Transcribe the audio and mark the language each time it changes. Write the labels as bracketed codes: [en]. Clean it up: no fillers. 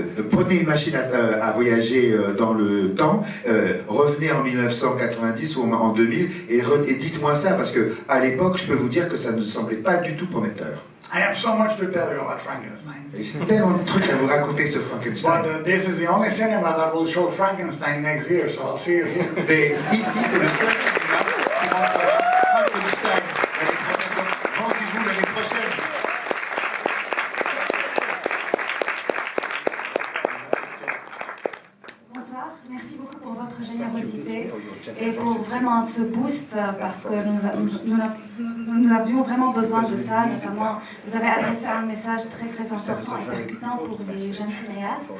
[fr] Prenez une machine à voyager dans le temps, revenez en 1990 ou en 2000 et dites-moi ça, parce que à l'époque, je peux vous dire que ça ne semblait pas du tout prometteur. [en] I have so much to tell you about Frankenstein. [fr] J'ai tellement de trucs à vous raconter sur Frankenstein. [en] But this is the only cinema that will show Frankenstein next year, so I'll see you here. [fr] Mais ici, c'est le seul cinéma qui montrera Frankenstein l'année prochaine. Donc, rendez-vous l'année prochaine. Bonsoir, merci beaucoup pour votre générosité et pour vraiment ce boost parce que nous avions vraiment besoin de ça, notamment vous avez adressé un message très très important et percutant pour les jeunes cinéastes.